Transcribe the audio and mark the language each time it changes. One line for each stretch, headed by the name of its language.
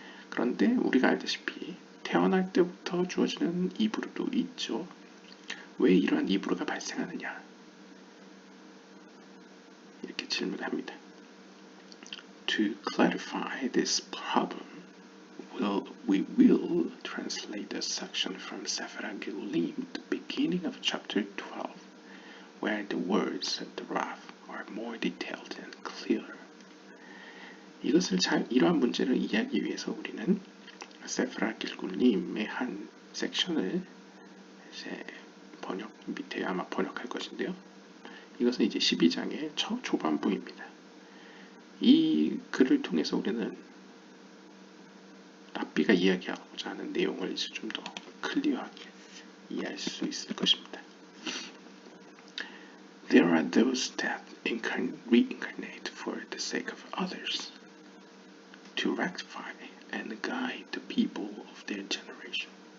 Korean: 그런데 우리가 알다시피 태어날 때부터 주어지는 이브루도 있죠. 왜 이러한 이브루가 발생하느냐? 이렇게 질문합니다.
English: To clarify this problem, we will translate the section from Sefer HaGilulim, the beginning of chapter 12, where the words of the Rav are more detailed and clear.
Korean: 이러한 문제를 이해하기 위해서 우리는 세프라 길굴님의 한 섹션을 이제 밑에 아마 번역할 것인데요. 이것은 이제 12장의 초반부입니다. 이 글을 통해서 우리는 랍비가 이야기하고자 하는 내용을 이제 좀 더 클리어하게 이해할 수 있을 것입니다.
English: There are those that reincarnate for the sake of others, to rectify and guide the people of their generation.